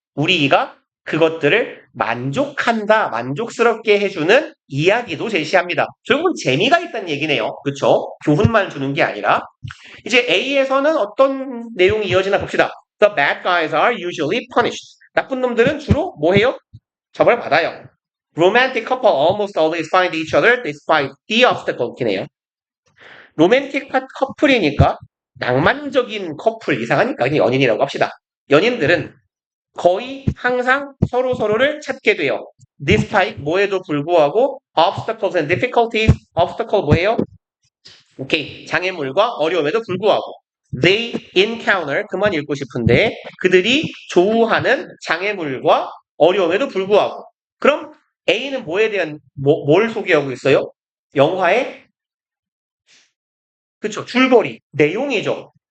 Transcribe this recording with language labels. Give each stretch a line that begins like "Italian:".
Korean: 우리가 그것들을 만족한다, 만족스럽게 해주는 이야기도 제시합니다. 결국은 재미가 있다는 얘기네요. 그렇죠? 교훈만 주는 게 아니라. 이제 A에서는 어떤 내용이 이어지나 봅시다.
English: The bad guys are usually punished.
Korean: 나쁜 놈들은 주로 뭐 해요? 처벌 받아요.
English: Romantic couple almost always find each other despite the obstacle.
Korean: 이네요. 로맨틱 커플이니까 낭만적인 커플 이상하니까 그냥 연인이라고 합시다. 연인들은 거의 항상 서로를 찾게 돼요.
English: Despite
Korean: 뭐에도 불구하고
English: obstacles and difficulties.
Korean: obstacle 뭐예요? 오케이. 장애물과 어려움에도 불구하고
English: they encounter
Korean: 그만 읽고 싶은데 그들이 조우하는 장애물과 어려움에도 불구하고 그럼 A는 뭐에 대한 뭘 소개하고 있어요? 영화의 그쵸 줄거리 내용이죠.